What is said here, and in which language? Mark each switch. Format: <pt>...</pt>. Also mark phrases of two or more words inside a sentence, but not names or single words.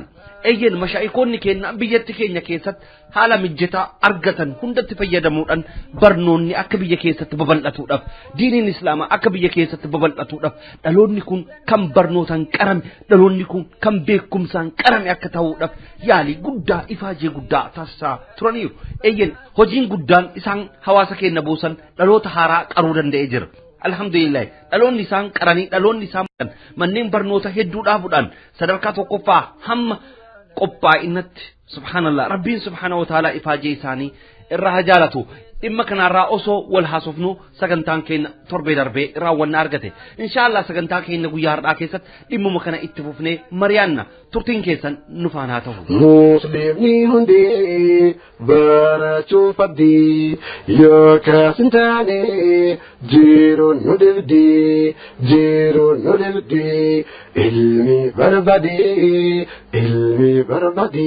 <om>Eeyyen mashaayikoonni keenya biyyatti keenya keessatti haala mijataa argatan hundatti fayyadamuudhaan barnoonni akka biyya keessatti babal'atuudhaaf diiniin islaamaa akka biyya keessatti babal'atuudhaaf dhaloonni kun kan barnootaan qarame dhaloonni kun kan beekumsaan qarame akka ta'uudhaaf yaalii guddaa ifaajee guddaa taasisaa turaniiru. Eeyyen hojiin guddaan isaan hawaasa keenya buusan dhaloota haaraa qaruu danda'ee jira. Alhamdulillah dhaloonni isaan qaranii dhaloonni isaan manneen barnoota hedduu dhaabuudhaan sadarkaa tokkoffaa hamma qophaa'inatti subhanallah rabbiin</om> <ar>سبحانه وتعالى</ar> <om>ifaajee isaanii irraa jaalatu dhimma kanarraa osoo wal haasofnu sagantaan keenya torbee darbee raawwanna argate inshallah sagantaa keenya guyyaa har'aa keessatti dhimmuma kana itti fufnee mari'anna turtiin keessan nu faana haa ta'u. Musliimni hundi barachuu fadhi yookaas hin taane jiruun nu dibdi ilmi barbaadi.</om>